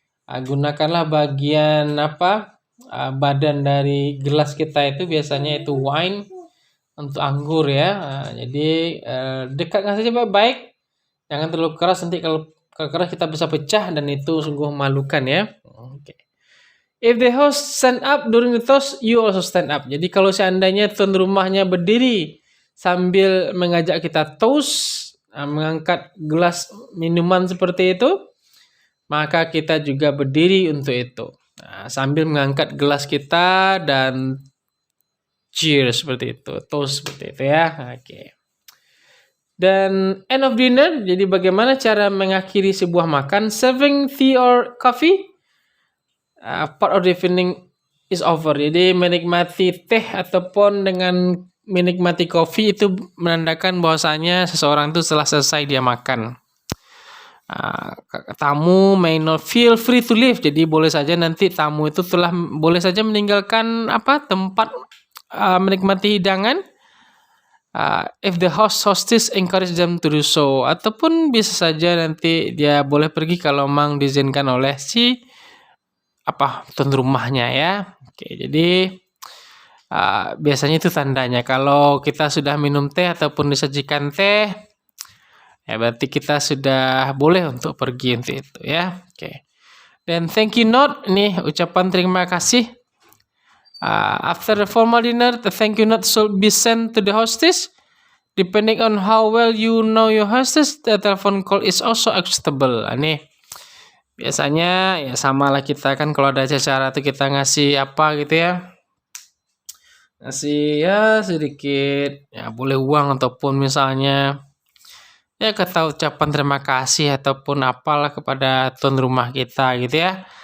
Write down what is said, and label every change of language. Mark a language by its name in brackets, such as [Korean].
[Indonesian] Gunakanlah bagian badan dari gelas kita itu biasanya itu wine untuk anggur ya. Jadi dekatkan saja baik-baik, jangan terlalu keras, nanti kalau keras kita bisa pecah dan itu sungguh memalukan ya. Oke. [English] If the host stand up during the toast, you also stand up. [Indonesian] Jadi kalau seandainya tuan rumahnya berdiri sambil mengajak kita toast, mengangkat gelas minuman seperti itu, maka kita juga berdiri untuk itu. Sambil mengangkat gelas kita dan cheers seperti itu, toast seperti itu ya. Oke. Dan [English] end of dinner, [Indonesian] jadi bagaimana cara mengakhiri sebuah makan? [English] Serving tea or coffee? Part of the evening is over. [Indonesian] Jadi menikmati teh ataupun dengan menikmati kopi itu menandakan bahwasanya seseorang itu telah selesai dia makan. [English] Tamu may not feel free to leave. [Indonesian] Jadi boleh saja nanti tamu itu boleh saja meninggalkan tempat menikmati hidangan. [English] If the hostess encourage them to do so, [Indonesian] ataupun bisa saja nanti dia boleh pergi kalau memang diizinkan oleh si tuan rumahnya ya. Oke, jadi biasanya itu tandanya kalau kita sudah minum teh ataupun disajikan teh, ya berarti kita sudah boleh untuk pergi untuk itu ya. Oke. Dan thank you note, nih ucapan terima kasih. [English] After the formal dinner, the thank you note should be sent to the hostess. Depending on how well you know your hostess, the telephone call is also acceptable. [Indonesian] Nih. Biasanya ya sama lah kita kan kalau ada acara tuh kita ngasih gitu ya. Ngasih ya sedikit ya boleh uang ataupun misalnya ya kata ucapan terima kasih ataupun apalah kepada tuan rumah kita gitu ya.